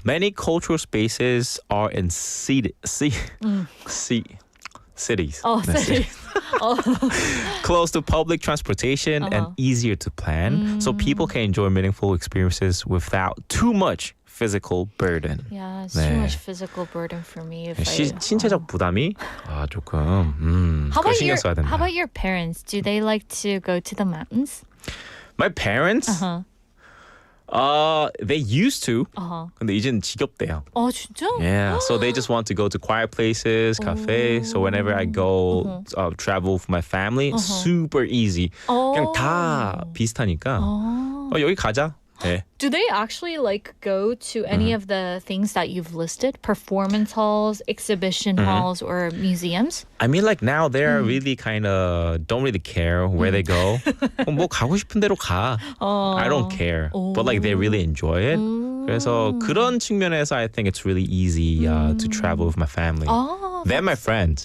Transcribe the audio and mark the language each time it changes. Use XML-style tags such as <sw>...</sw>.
<en>Many cultural spaces are in cities. Cities. Close to public transportation and easier to plan. So people can enjoy meaningful experiences without too much physical burden. Yeah, it's</en> <ko>네.</ko> <en>too much physical burden for me. If</en> <ko>신체적 부담이 조금 그걸 신경 써야 된다.</ko> <en>How about your parents? Do they like to go to the mountains? My parents? They used to.</en> <ko>근데 이제는 지겹대요. 진짜?</ko> <en>Yeah, so they just want to go to quiet places, cafes. So whenever I go travel with my family, super easy.</en> <ko>그냥 다 비슷하니까 여기 가자. 네.</ko> <en>Do they actually like go to any of the things that you've listed? Performance halls, exhibition halls, or museums? I mean, like now they're really kind of don't really care where they go.</en> <ko>뭐 가고 싶은 대로 가.</ko> <en>I don't care. But like they really enjoy it.</en> <ko>그래서 그런 측면에서</ko> <en>I think it's really easy to travel with my family. They're my friends.</en>